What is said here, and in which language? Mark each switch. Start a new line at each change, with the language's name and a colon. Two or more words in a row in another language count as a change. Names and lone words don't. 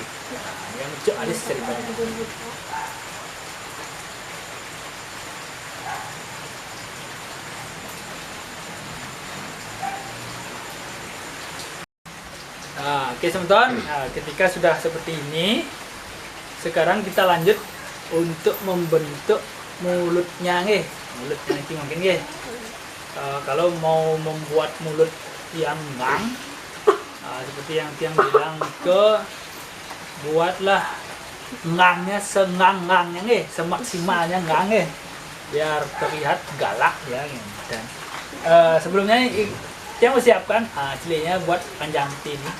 Indonesian: Yang lucu alis ceritanya. Oke teman-teman, ketika sudah seperti ini, sekarang kita lanjut untuk membentuk mulutnya nih. Mulutnya ini mungkin ya. Kalau mau membuat mulut yang ngang, seperti yang Tiang bilang buatlah ngangnya sengang-ngangnya nih, semaksimalnya ngang nih, biar terlihat galak ya. Dan sebelumnya Tiang siapkan cilenya buat panjang seperti ini.